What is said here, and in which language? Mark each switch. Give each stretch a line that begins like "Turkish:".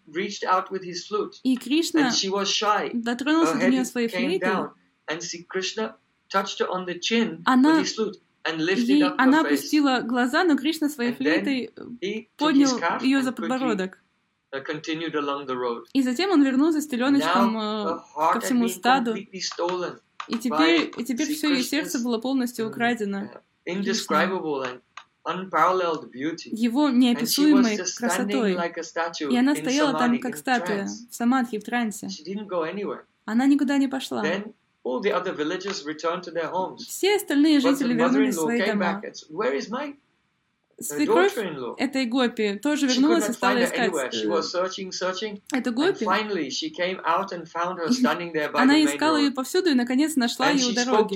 Russian: И Кришна дотронулся до нее своей флейтой.
English: And see, Krishna touched her on the chin with his flute and lifted up her face.
Russian: Она опустила глаза, но Кришна своей флейтой поднял ее за подбородок.
English: Continued along the road.
Russian: И затем он вернулся с теленочком ко всему стаду. И теперь все ее сердце было полностью украдено.
English: Indescribable and unparalleled beauty.
Russian: Его неописуемой красотой. И она стояла там как статуя в самадхи, в трансе.
English: She didn't go anywhere.
Russian: Она никуда не пошла.
English: All the other villagers returned to their homes.
Russian: Все остальные жители вернулись в свои дома.
English: Where is my daughter-in-law?
Russian: Этой гопи тоже вернулась и стала искать.
English: She was searching.
Russian: Эту гопи.
English: And finally, she came out and found her standing there by the main road.
Russian: Она искала ее повсюду и наконец нашла ее у дороги.